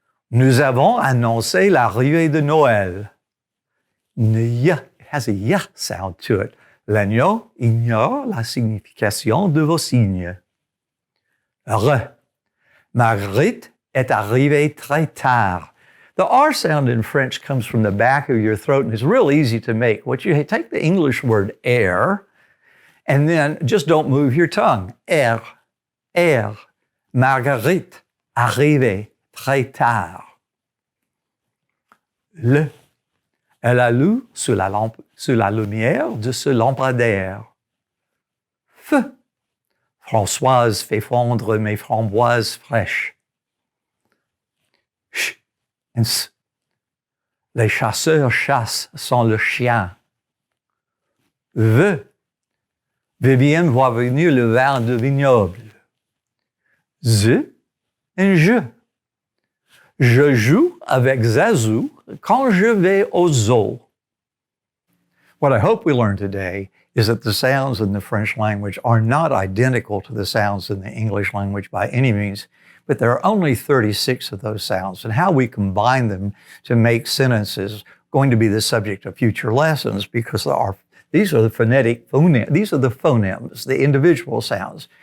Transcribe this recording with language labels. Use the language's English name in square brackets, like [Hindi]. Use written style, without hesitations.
[French] Nous avons annoncé l'arrivée de Noël. [English] N has a y sound to it. [French] L'agneau ignore la signification de vos signes. R. Marguerite est arrivée très tard. [English] The R sound in French comes from the back of your throat and is real easy to make. What you take the English word air and then just don't move your tongue. R. [French] Marguerite arrivée très tard. Le. Elle a lu sous la lumière de ce lampadaire. F. Françoise fait fondre mes framboises fraîches. and les chasseurs chassent sans le chien. Vivienne voit venir le vin de vignoble. And je. Je joue avec Zazu quand je vais au zoo. [English] What I hope we learned today is that the sounds in the French language are not identical to the sounds in the English language by any means, but there are only 36 of those sounds, and how we combine them to make sentences is going to be the subject of future lessons, because these are the phonemes, the individual sounds.